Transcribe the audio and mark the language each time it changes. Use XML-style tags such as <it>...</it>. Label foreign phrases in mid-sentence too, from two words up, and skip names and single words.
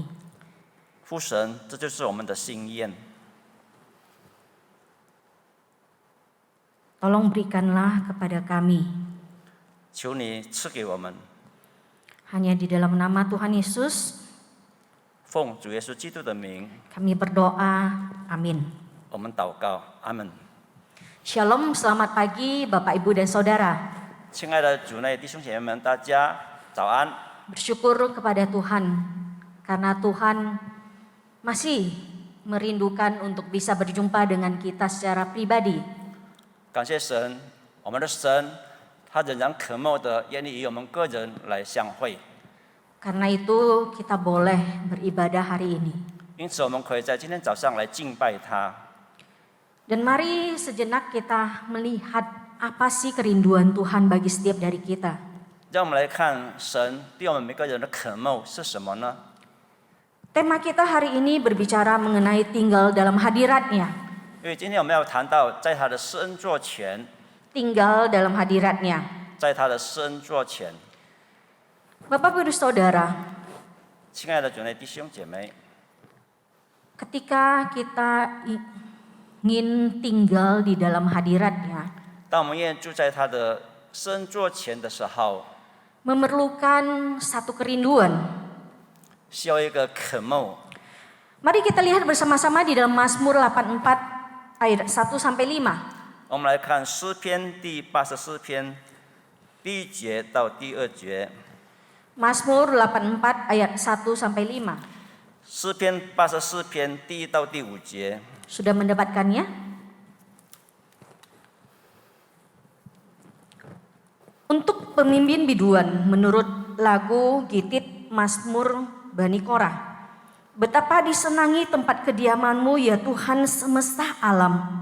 <zh>父神，这就是我们的心愿，</zh> <id>Tolong berikanlah kepada kami.</id> <zh>求你赐给我们，</zh> <id>Hanya di dalam nama Tuhan Yesus</id> <zh>奉主耶稣基督的名，</zh> <id>kami berdoa. Amin.</id> <zh>我们祷告，阿门。</zh> <id>Shalom, selamat pagi Bapak, Ibu, dan Saudara.</id> <zh>亲爱的主内弟兄姐妹们，大家早安！</zh> <id>Bersyukur kepada Tuhan karena Tuhan masih merindukan untuk bisa berjumpa dengan kita secara pribadi.</id> <zh>感谢神，我们的神，他仍然渴慕的愿意与我们个人来相会。</zh> <id>Karena itu kita boleh beribadah hari ini.</id> <zh>因此，我们可以在今天早上来敬拜他。</zh> <id>Dan mari sejenak kita melihat apa sih kerinduan Tuhan bagi setiap dari kita.</id> <zh>让我们来看神对我们每个人的渴慕是什么呢？</zh> <id>Tema kita hari ini berbicara mengenai tinggal dalam hadirat-Nya.</id> <zh>因为今天我们要谈到在他的施恩座前，</zh> <id>Tinggal dalam hadirat-Nya.</id> <zh>在他的施恩座前。</zh> <id>Bapak, Ibu, Saudara,</id> <zh>亲爱的主内弟兄姐妹，</zh> <id>ketika kita ingin tinggal di dalam hadirat-Nya,</id> <zh>当我们愿意住在他的施恩座前的时候，</zh> <id>memerlukan satu kerinduan.</id> <zh>需要一个渴慕。</zh> <id>Mari kita lihat bersama-sama di dalam Mazmur 84 ayat 1 sampai 5.</id> <zh>我们来看诗篇第84篇第1节到第2节。</zh> <id>Mazmur 84 ayat 1 sampai 5.</id> <zh>诗篇84篇第1到第5节。</zh> <id>Sudah mendapatkannya? Untuk pemimpin biduan menurut lagu Gitit Mazmur Bani Korah. Betapa disenangi tempat kediaman-Mu ya Tuhan semesta alam.</id>